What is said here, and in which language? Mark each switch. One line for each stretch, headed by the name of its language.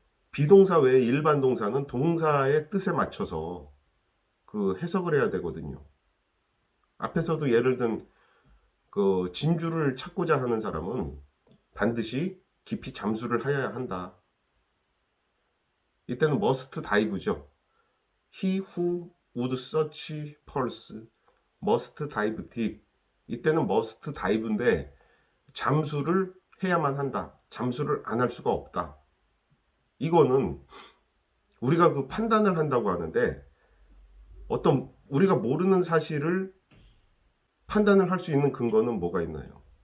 Korean: 비동사 외에 일반 동사는 동사의 뜻에 맞춰서 그 해석을 해야 되거든요. 앞에서도 예를 든 그 진주를 찾고자 하는 사람은 반드시 깊이 잠수를 해야 한다. 이때는 must dive죠.
English: He who would search pearls must dive deep.
Korean: 이때는 must dive인데 잠수를 해야만 한다. 잠수를 안 할 수가 없다. 이거는 우리가 그 판단을 한다고 하는데, 어떤 우리가 모르는 사실을 판단을 할 수 있는 근거는 뭐가 있나요?